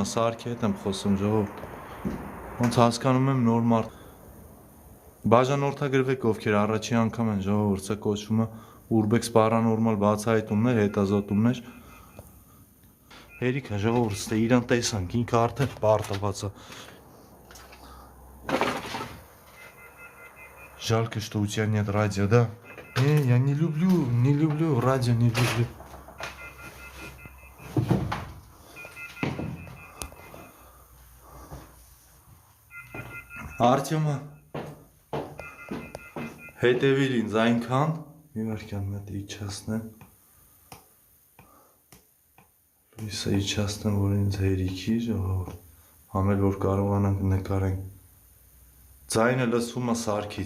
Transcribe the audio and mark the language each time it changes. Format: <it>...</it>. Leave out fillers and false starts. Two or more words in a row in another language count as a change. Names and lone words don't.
<hy>սարքի հետ եմ խոսում, ժողովուրդ, ոնց հասկանում եմ նոր մարդ, բաժանորդագրվեք ովքեր առաջի անգամ են ժողովուրդ, սա կոչվում է Urbex պարանորմալ բացահայտումներ, հետազոտումներ, հերիք է ժողովուրդ, ստե իրան տեսանք, ինքը արդեն պարտված է,</hy> <ru>жалко, что у тебя нет радио, да? Я не люблю радио, не люблю.</ru> <hy>Արտյոմը հետևիր ինձ այնքան, մի վարկյան մետ իջացնեմ, լույսը իջացնեմ, որ ինձ հերիքի ժողովուրդ, համել որ կարողանանք նկարենք, ձայնը լսվում է սարքից,</hy>